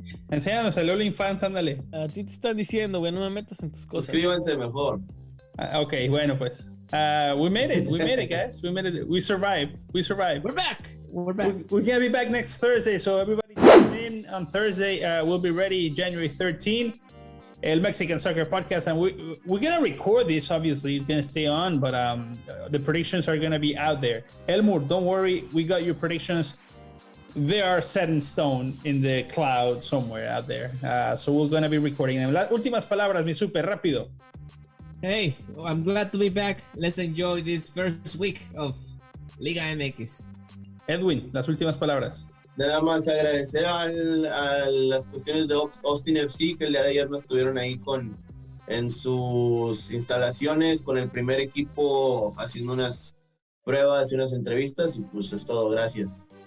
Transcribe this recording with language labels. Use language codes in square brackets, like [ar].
[es] Enséñanos el OnlyFans, ándale. A ti te están diciendo, güey, no me metas en tus cosas. Suscríbanse mejor. Ok, bueno, pues. [en] We made it, guys. We made it. We survived. We're back. We're gonna be back next Thursday, so everybody tune in on Thursday. We'll be ready January 13th. El Mexican Soccer Podcast, and we're gonna record this. Obviously, it's gonna stay on, but the predictions are gonna be out there. Elmore, don't worry, we got your predictions. They are set in stone in the cloud somewhere out there. So we're gonna be recording them. [es] Las últimas palabras, mi super rápido. [en] Hey, I'm glad to be back. Let's enjoy this first week of Liga MX. [es] Edwin, las últimas palabras. Nada más agradecer a las cuestiones de Austin FC, que el día de ayer nos estuvieron ahí en sus instalaciones con el primer equipo haciendo unas pruebas y unas entrevistas, y pues es todo, gracias.